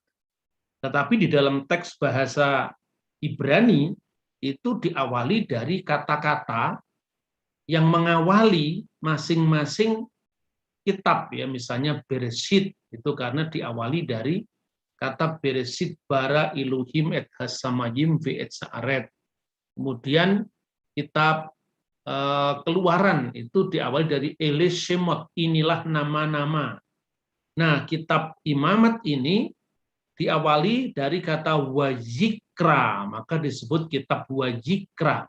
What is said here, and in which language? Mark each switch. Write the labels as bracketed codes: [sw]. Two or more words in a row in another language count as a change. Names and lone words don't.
[id] Tetapi di dalam teks bahasa Ibrani itu diawali dari kata-kata yang mengawali masing-masing kitab, ya, misalnya Bereshit itu karena diawali dari kata [he] בראשית ברא אלהים את השמים ואת הארץ. [id] Kemudian kitab Keluaran itu diawali dari [he] אלה שמות, [id] inilah nama-nama. Nah, kitab imamat ini diawali dari kata wajikra, maka disebut kitab wajikra.